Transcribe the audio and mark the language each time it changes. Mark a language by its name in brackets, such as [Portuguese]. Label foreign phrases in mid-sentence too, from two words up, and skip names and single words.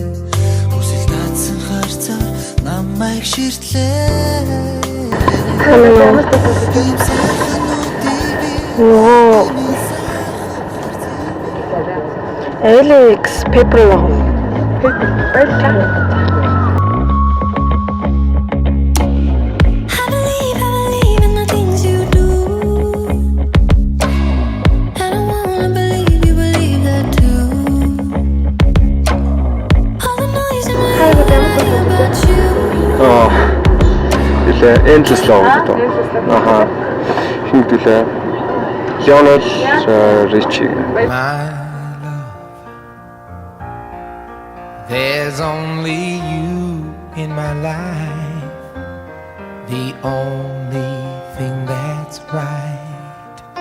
[Mongolian] Хүсэл татсан харцаа намайг ширтлээ. Alex Pepper. Баярлалаа. [English] I believe in the things you do. And I wanna believe you believe that too. All the noise in my head about you. [Mongolian] Тэлээ Endless Love гэдэг. Аха. Хин тэлээ Leonard Richie. [English] My love, there's only you in my life, the only thing that's right.